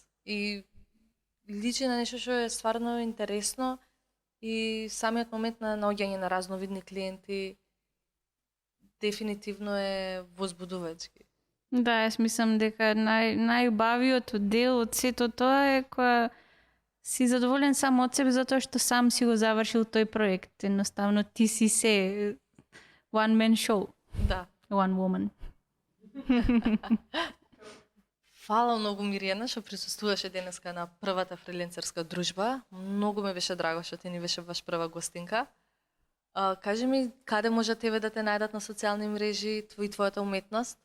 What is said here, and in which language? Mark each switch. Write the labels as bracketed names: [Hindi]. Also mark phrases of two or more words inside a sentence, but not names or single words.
[Macedonian] И личи на нешто што е стварно интересно и самиот момент на наоѓање на разновидни клиенти дефинитивно е возбудувачки. Да, јас мислам дека најубавиот дел од сето тоа е кога си задоволен сам од себе затоа што сам си го завршил тој проект. Едноставно ти си се [English] one man show. [Macedonian] Да. [English] One woman. [Macedonian] Фала многу Мирјана што присуствуваше денеска на првата фриленсерска дружба. Многу ме беше драго што ти ни беше баш прва гостинка. Кажи ми, каде може тебе да те најдат на социјални мрежи, твојата уметност?